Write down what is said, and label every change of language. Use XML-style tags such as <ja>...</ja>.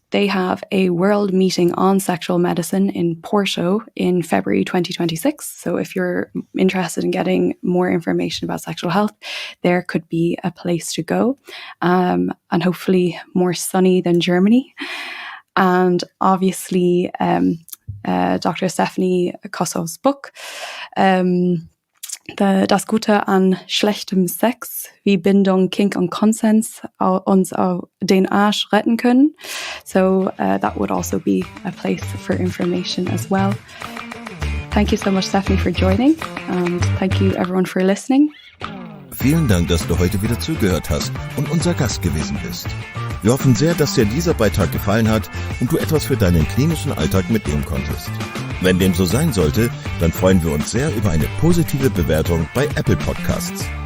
<en>They have a world meeting on sexual medicine in Porto in February 2026. So if you're interested in getting more information about sexual health, there could be a place to go, and hopefully more sunny than Germany. And obviously, Dr.</en> <de>Stephanie Kossow's book, Das Gute an schlechtem Sex, wie Bindung, Kink und Konsens uns den Arsch retten können.</de> <en>So that would also be a place for information as well. Thank you so much, Stephanie, for joining, and thank you everyone for listening.</en> <de>Vielen Dank, dass du heute wieder zugehört hast und unser Gast gewesen bist. Wir hoffen sehr, dass dir dieser Beitrag gefallen hat und du etwas für deinen klinischen Alltag mitnehmen konntest. Wenn dem so sein sollte, dann freuen wir uns sehr über eine positive Bewertung bei Apple Podcasts.</de>